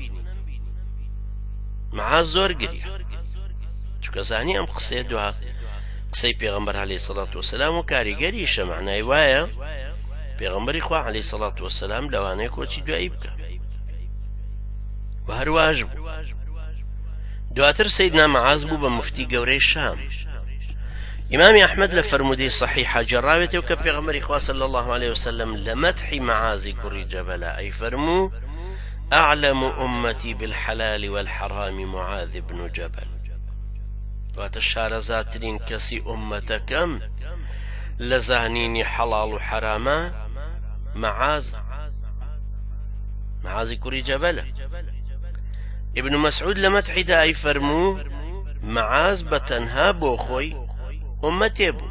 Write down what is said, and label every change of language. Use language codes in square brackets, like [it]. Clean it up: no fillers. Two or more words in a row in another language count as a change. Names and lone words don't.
[ckb] مەعاز زۆر گریا چونکە زانی ئەم قسەیە دوها قسەی پێغەمبەر [ar] عەلەیهی سەڵات وەسەلام [ckb] و کاریگەریشە، معنای وایە پێغەمبەری خوا [ar] عەلەیهی سەڵات وەسەلام [ckb] لەوانەیە کۆچی دوایی بکە و هەرواش بوو. دواتر سەیدنا مەعاز بوو بە مفتی گەورەی شام. ئیمامی ئەحمەد لە فەرمودەی صەحیحە جێڕاوێتەوە کە پێغەمبەری خوا [ar] صلی الله عليه وسلم [ckb] لە مەدحی مەعازی کوڕی جەبەلە ئەی فەرموو [ar] أعلم أمتي بالحلال والحرام معاذ بن جبل. [ckb] واتە شارەزاترین کەسی ئومەتەکەم لە زانینی حەڵاڵ و حەرامە مەعازی کوڕی جەبەلە. ابن مسعود لە مەدحیدا ئەی فەرموو مەعاز بەتەنها بۆ خۆی ئومەتێ بوو.